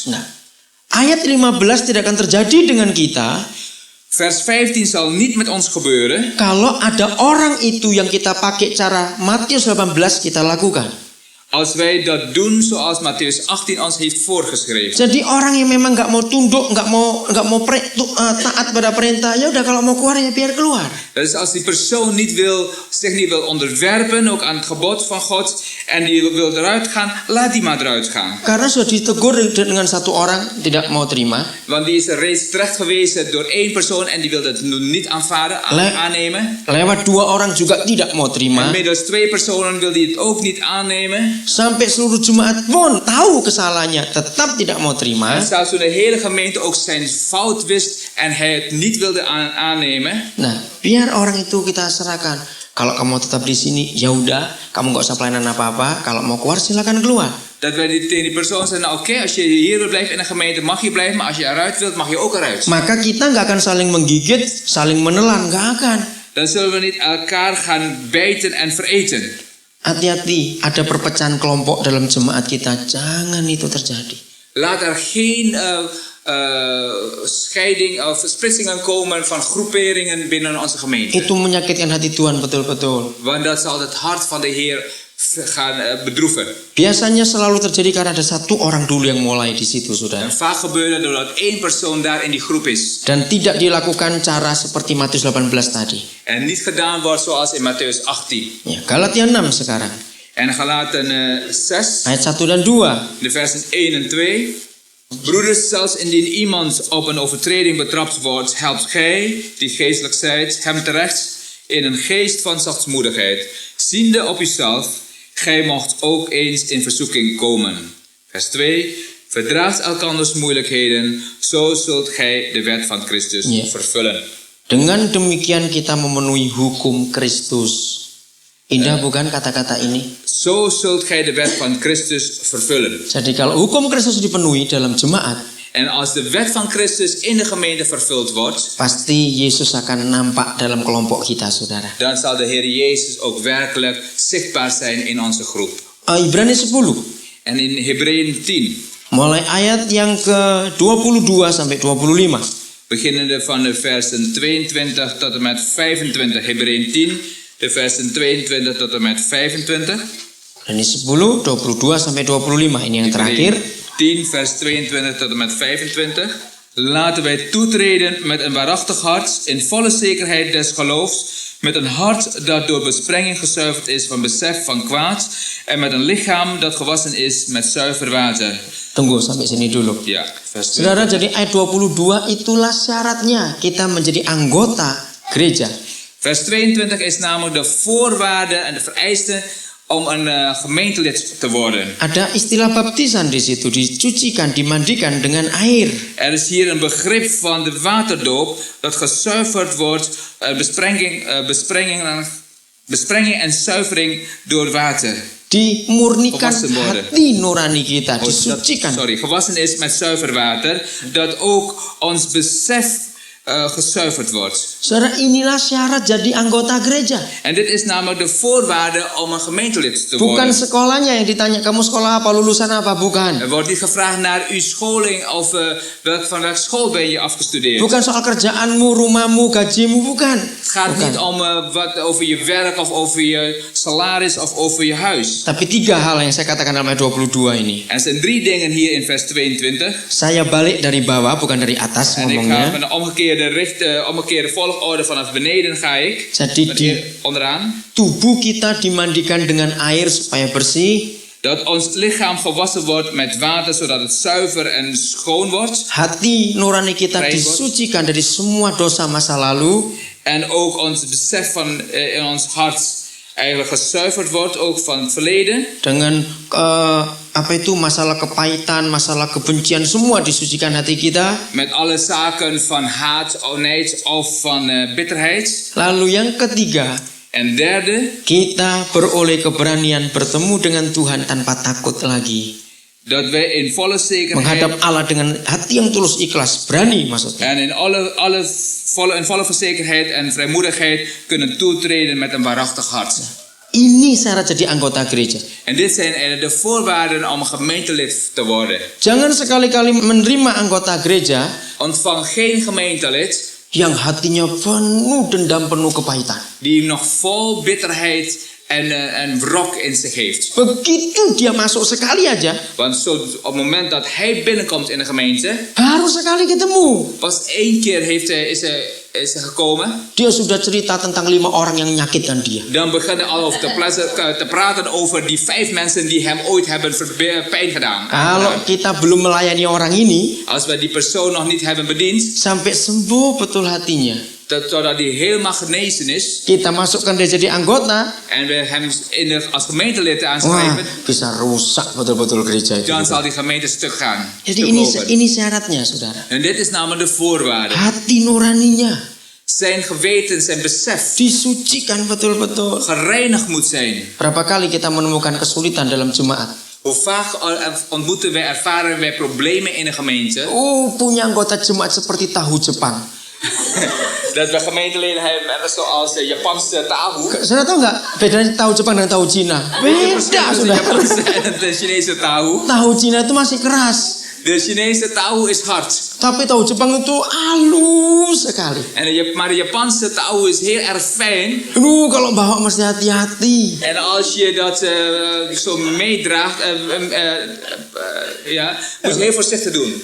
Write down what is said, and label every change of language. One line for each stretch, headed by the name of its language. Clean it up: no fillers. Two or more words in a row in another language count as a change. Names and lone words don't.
Indonesian: Nah, ayat 15 tidak akan terjadi dengan kita
Dutch: Vers 15 zal niet met ons gebeuren
Indonesian: kalau ada orang itu yang kita pakai cara Matius 18 kita lakukan.
Dutch: als wij dat doen zoals Mattheus 18 ons heeft voorgeschreven.
Indonesian: Jadi orang yang memang nggak mau tunduk, nggak mau taat pada perintah, ya udah kalau mau keluar ya biar keluar.
Dutch: Dus als die persoon zich niet wil onderwerpen, ook aan het gebod van God, en die wil eruit gaan, laat die maar eruit gaan.
Indonesian: Karena sudah ditegur dengan satu orang tidak mau terima.
Dutch: Want die is er reeds terecht gewezen door één persoon en die wil dat niet aannemen.
Indonesian: Lewat 2 orang juga tidak mau terima.
Dutch: En middels 2 personen wil die het ook niet aannemen.
Indonesian: Sampai seluruh jemaat pun tahu kesalahannya, tetap tidak mau terima.
Dutch: En zelfs toen de hele gemeente ook zijn fout wist en hij het niet wilde aannemen.
Indonesian: Nah, biar orang itu kita serahkan. Kalau kamu mau tetap di sini, ya udah, kamu nggak usah pelayanan apa-apa. Kalau mau keluar silakan keluar.
Dutch: Dat wij tegen die persoon zeggen, nou oké, als je hier wil blijven in de gemeente mag je blijven, maar als je eruit wilt mag je ook eruit.
Indonesian: Maka kita nggak akan saling menggigit, saling menelan, nggak akan.
Dutch: Dan zullen we niet elkaar gaan bijten en vereten.
Indonesian: Hati-hati, ada perpecahan kelompok dalam jemaat kita. Jangan itu terjadi.
Dutch: Laat er geen scheiding of splitsingen komen van groeperingen binnen onze gemeente.
Indonesian: Itu menyakitkan hati Tuhan betul-betul.
Dutch: Want dat zal het hart van de Heer gaan bedroeven.
Indonesian: Biasanya selalu terjadi karena ada satu orang dulu yang mulai di situ, saudara.
Dutch: En vaak gebeurt het doordat één persoon daar in die groep is.
Indonesian: Dan tidak dilakukan cara seperti Matius 18 tadi.
Dutch: En niet gedaan wordt zoals in Mattheus 18.
Indonesian: Ya, Galatia 6 sekarang.
Dutch: En Galaten 6,
Indonesian: Ayat 1 dan 2.
Dutch: de versen 1 en 2. Broeders, zelfs indien iemand op een overtreding betrapt wordt, helpt gij, die geestelijk zijt, hem terecht in een geest van zachtmoedigheid. Ziende op uzelf, gij mocht ook eens in verzoeking komen. Vers 2. Verdraagt elkanders moeilijkheden, zo zult gij de wet van Christus vervullen.
Indonesian: Dengan demikian kita memenuhi hukum Kristus. Indah bukan kata-kata ini?
Dutch: Zo zult gij de wet van Christus vervullen.
Indonesian: Jadi kalau hukum Kristus dipenuhi dalam jemaat,
Dutch: En als de wet van Christus in de gemeente vervuld wordt,
Indonesian: pasti Yesus akan nampak dalam kelompok kita, saudara.
Dutch: dan zal de Heer Jezus ook werkelijk zichtbaar zijn in onze groep.
Indonesian: Ibrani 10.
Dutch: En in Hebreeën 10,
Indonesian: Mulai ayat yang ke-22 sampai 25.
Dutch: beginnende van de versen 22 tot en met 25. Hebreeën 10, de versen 22 tot en met 25.
Indonesian: Ibrani 10, 22 sampai 25. Ini yang terakhir.
Dutch: 10 vers 22 tot en met 25. Laten wij toetreden met een waarachtig hart, in volle zekerheid des geloofs, met een hart dat door besprenging gezuiverd is van besef van kwaad, en met een lichaam dat gewassen is met zuiver water.
Indonesian: Tunggu sampai sini dulu.
Dutch: Ja, vers 20.
Indonesian: Saudara, jadi ayat 22 itulah syaratnya kita menjadi anggota gereja.
Dutch: Vers 22 is namelijk de voorwaarde en de vereiste om een gemeentelid te worden.
Indonesian: Ada istilah baptisan di situ, dicucikan, dimandikan dengan air.
Dutch: Er is hier een begrip van de waterdoop dat gezuiverd wordt, besprenging en zuivering door water.
Indonesian: dimurnikan
Dutch: Gewassen worden.
Indonesian: hati nurani kita, disucikan.
Dutch: Gewassen is met zuiver water. Dat ook ons besef gezuiverd wordt.
Indonesian: Saudara, inilah syarat jadi anggota gereja.
Dutch: En dit is namelijk de voorwaarde om een gemeentelid te
Indonesian: Bukan
Dutch: worden.
Indonesian: sekolahnya yang ditanya, kamu sekolah apa, lulusan apa, bukan.
Dutch: Er wordt niet gevraagd naar uw scholing of van welke school ben je afgestudeerd.
Indonesian: Bukan soal kerjaanmu, rumahmu, gajimu, bukan.
Dutch: Het gaat niet om wat over je werk of over je salaris of over je huis.
Indonesian: Tapi 3 hal yang saya katakan dalam ayat 22 ini.
Dutch: Er zijn 3 dingen hier in vers 22.
Indonesian: Saya balik dari bawah, bukan dari atas
Dutch: En ik ga
Indonesian: ngomongnya.
Dutch: met een omgekeerde volgorde vanaf beneden ga ik.
Indonesian: Jadi
Dutch: Onderaan.
Indonesian: tubuh kita dimandikan dengan air supaya bersih.
Dutch: Dat ons lichaam gewassen wordt met water zodat het zuiver en schoon wordt.
Indonesian: Hati nurani kita Baik, disucikan dari semua dosa masa lalu.
Dutch: En ook ons besef van in ons hart eigenlijk gezuiverd wordt, ook van het verleden.
Indonesian: Dengan masalah kepahitan, masalah kebencian, semua disucikan hati kita.
Dutch: Met alle zaken van haat, nijd of van bitterheid.
Indonesian: Lalu yang ketiga,
Dutch: En derde,
Indonesian: kita beroleh keberanian bertemu dengan Tuhan tanpa takut lagi.
Dutch: dat wij in volle zekerheid
Indonesian: Menghadap Allah dengan hati yang tulus ikhlas, berani maksudnya.
Dutch: en in volle verzekerheid en vrijmoedigheid kunnen toetreden met een waarachtig hart.
Indonesian: Ini syarat jadi anggota gereja.
Dutch: En dit zijn eigenlijk de voorwaarden om gemeentelid te worden.
Indonesian: Jangan sekali-kali menerima anggota gereja
Dutch: Ontvang geen gemeentelid
Indonesian: yang hatinya penuh dendam, penuh kepahitan.
Dutch: die nog vol bitterheid en wrok in zich heeft.
Indonesian: Begitu dia masuk sekali aja,
Dutch: Want op het moment dat hij binnenkomt in de gemeente,
Indonesian: baru sekali ketemu,
Dutch: pas 1 keer is hij gekomen,
Indonesian: dia sudah cerita tentang 5 orang yang menyakitkan dia.
Dutch: dan beginnen al te praten over die 5 mensen die hem ooit hebben pijn gedaan.
Indonesian: Kalau kita belum melayani orang ini
Dutch: Als we die persoon nog niet hebben bediend,
Indonesian: sampai sembuh betul hatinya,
Dutch: totdat hij helemaal genezen is,
Indonesian: kita masukkan dia jadi anggota,
Dutch: en we hem als gemeentelid
Indonesian: wah,
Dutch: aanschrijven,
Indonesian: bisa rusak betul-betul gereja itu.
Dutch: dan zal die gemeente stuk gaan.
Indonesian: Jadi
Dutch: Stuk lopen.
Indonesian: ini syaratnya, saudara.
Dutch: En dit is namelijk de voorwaarde.
Indonesian: Hati nuraninya
Dutch: Zijn geweten, zijn besef
Indonesian: disucikan betul-betul.
Dutch: gereinigd moet zijn.
Indonesian: Berapa kali kita menemukan kesulitan dalam jemaat?
Dutch: Hoe vaak ervaren wij problemen in een gemeente,
Indonesian: Punya anggota jemaat seperti tahu Jepang.
Dutch: dat we gemeenteleden hebben zoals de Japanse tahu.
Indonesian: Saudara tahu nggak bedanya tahu Jepang dan tahu Cina? Beda,
Dutch: De
Indonesian: saudara.
Dutch: Japanse en de Chinese tahu.
Indonesian: Tahu Cina itu masih keras,
Dutch: De Chinese tahu is hard.
Indonesian: tapi tahu Jepang itu halus sekali.
Dutch: Maar de Japanse tahu is heel erg fijn.
Indonesian: Kalau bawa mesti hati-hati.
Dutch: En als je dat zo meedraagt, moet je heel voorzichtig doen.